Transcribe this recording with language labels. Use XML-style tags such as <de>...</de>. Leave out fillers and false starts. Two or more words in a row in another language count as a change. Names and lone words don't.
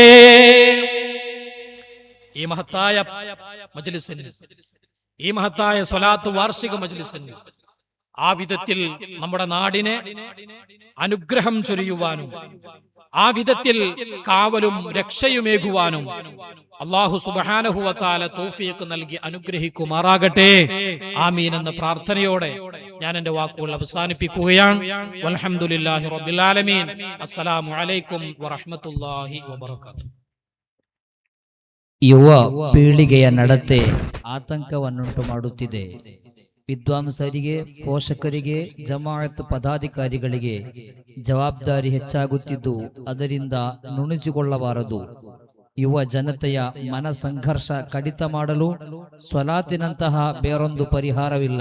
<ml>ഈ മഹത്തായ മജ്ലിസിന്, ഈ മഹത്തായ സ്വലാത്ത് വാർഷിക മജ്ലിസിന് ആ വിധത്തിൽ നമ്മുടെ നാടിനെ അനുഗ്രഹം ചൊരിയുവാനും ആ വിധത്തിൽ കാവലും രക്ഷയുമേകുവാനും</ml> <ar>الله سبحانه وتعالى</ar> <ml>തൗഫീഖ് നൽകി അനുഗ്രഹിക്കുമാറാകട്ടെ. ആമീൻ എന്ന പ്രാർത്ഥനയോടെ ഞാൻ എൻ്റെ വാക്കുകൾ അവസാനിപ്പിക്കുകയാണ്.</ml> <ar>والحمد لله رب العالمين. السلام عليكم ورحمة الله وبركاته.</ar> <kn>ಯುವ ಪೀಳಿಗೆಯ ನಡತೆ ಆತಂಕವನ್ನುಂಟು ಮಾಡುತ್ತಿದೆ. ವಿದ್ವಾಂಸರಿಗೆ, ಪೋಷಕರಿಗೆ, ಜಮಾಅತ್ ಪದಾಧಿಕಾರಿಗಳಿಗೆ ಜವಾಬ್ದಾರಿ ಹೆಚ್ಚಾಗುತ್ತಿದ್ದು ಅದರಿಂದ ನುಣುಚಿಕೊಳ್ಳಬಾರದು. ಯುವ ಜನತೆಯ ಮನ ಸಂಘರ್ಷ ಕಡಿತ ಮಾಡಲು ಸ್ವಲಾತಿನಂತಹ ಬೇರೊಂದು ಪರಿಹಾರವಿಲ್ಲ.</kn>